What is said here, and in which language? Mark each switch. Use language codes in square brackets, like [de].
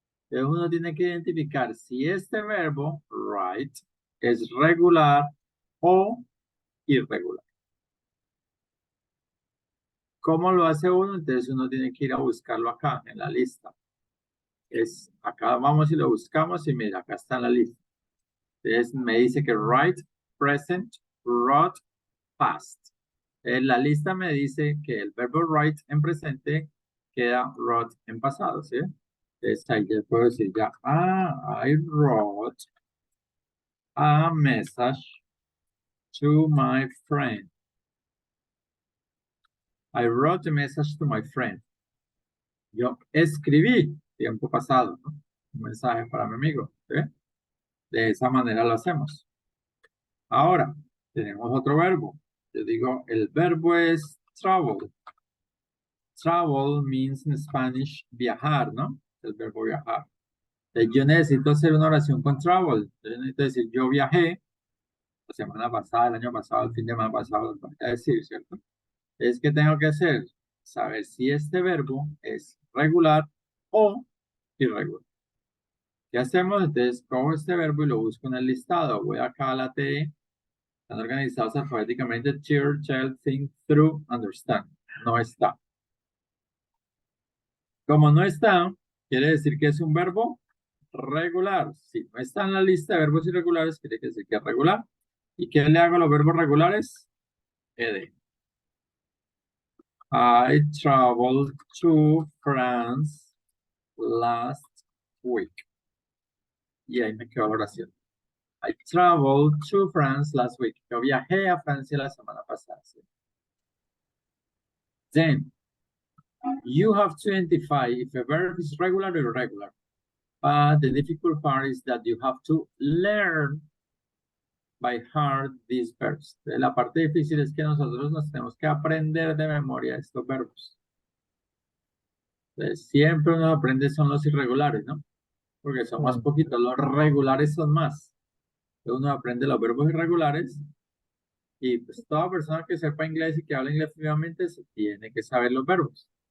[es] Entonces uno tiene que identificar si este verbo, write, es regular o irregular. ¿Cómo lo hace uno? Entonces uno tiene que ir a buscarlo acá en la lista. Acá vamos y lo buscamos y mira, acá está en la lista. Entonces me dice que write, present, wrote, past. En la lista me dice que el verbo write en presente queda wrote en pasado, ¿sí? [en] Entonces ahí ya puedo decir ya, I wrote a message to my friend. I wrote a message to my friend. [es] Yo escribí tiempo pasado, ¿no? Un mensaje para mi amigo, ¿sí? De esa manera lo hacemos. Ahora, tenemos otro verbo. Yo digo, el verbo es travel. Travel means in Spanish viajar, ¿no? El verbo viajar. Entonces, yo necesito hacer una oración con travel. Yo necesito decir, yo viajé la semana pasada, el año pasado, el fin de semana pasado, lo voy a decir, ¿cierto? Es que tengo que hacer, saber si este verbo es regular o irregular. ¿Qué hacemos? Entonces, cojo este verbo y lo busco en el listado. Voy acá a la TE. Están organizados alfabéticamente. [en] Cheer, tell, think, through, understand. [es] No está. Como no está, quiere decir que es un verbo regular. Si no está en la lista de verbos irregulares, quiere decir que es regular. ¿Y qué le hago a los verbos regulares? [en] Ed. I traveled to France last week. [es] Y ahí me quedó la oración. [en] I traveled to France last week. [es] Yo viajé a Francia la semana pasada. ¿Sí? [en] Then, you have to identify if a verb is regular or irregular. But the difficult part is that you have to learn by heart these verbs. [es] La parte difícil es que nosotros nos tenemos que aprender de memoria estos verbos. Entonces, siempre uno aprende son los irregulares, ¿no? Porque son más poquitos. Los regulares son más. Entonces, uno aprende los verbos irregulares. Y pues toda persona que sepa inglés y que hable inglés fluidamente se tiene que saber los verbos.